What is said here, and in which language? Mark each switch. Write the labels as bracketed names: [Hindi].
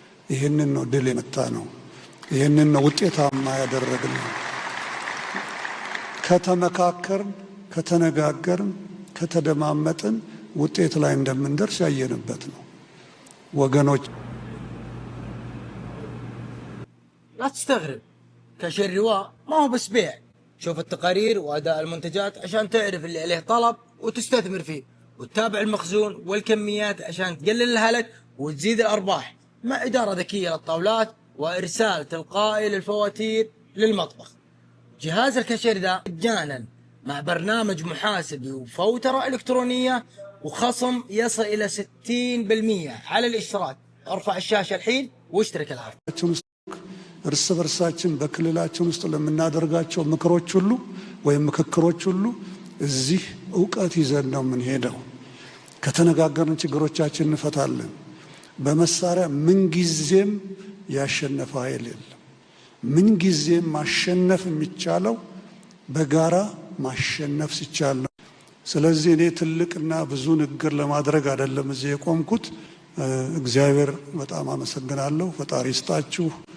[Amharic] ይህንን ነው ድል የመታ ነው። ይህንን ነው ውጤታማ ያደረግነው። ከተመካከርን፣ ከተነጋገርን፣ ከተደማመጥን ውጤት ላይ እንደምንደርስ ያየንበት ነው ወገኖች። [Arabic] لا تستغرب، كاشير رواء ما هو بس بيع. شوف التقارير وأداء المنتجات عشان تعرف اللي عليه طلب وتستثمر فيه، وتتابع المخزون والكميات عشان تقلل الهلك وتزيد الأرباح، مع إدارة ذكية للطاولات وإرسال تلقائي للفواتير للمطبخ. جهاز الكاشير ذا مجانا مع برنامج محاسبي وفوترة إلكترونية وخصم يصل إلى 60% على الاشتراك. ارفع الشاشة الحين واشترك الآن. [Amharic] እርስ በርሳችን በክልላችን ውስጥ ለምናደርጋቸው ምክሮች ሁሉ ወይም ምክክሮች ሁሉ እዚህ ዕውቀት ይዘን ነው የምንሄደው። ከተነጋገርን ችግሮቻችን እንፈታለን። በመሳሪያ ምን ጊዜም ያሸነፈ ኃይል የለም። ምን ጊዜም ማሸነፍ የሚቻለው በጋራ ማሸነፍ ሲቻል ነው። ስለዚህ እኔ ትልቅና ብዙ ንግግር ለማድረግ አይደለም እዚህ የቆምኩት። እግዚአብሔር በጣም አመሰግናለሁ። ፈጣሪ ይስጣችሁ።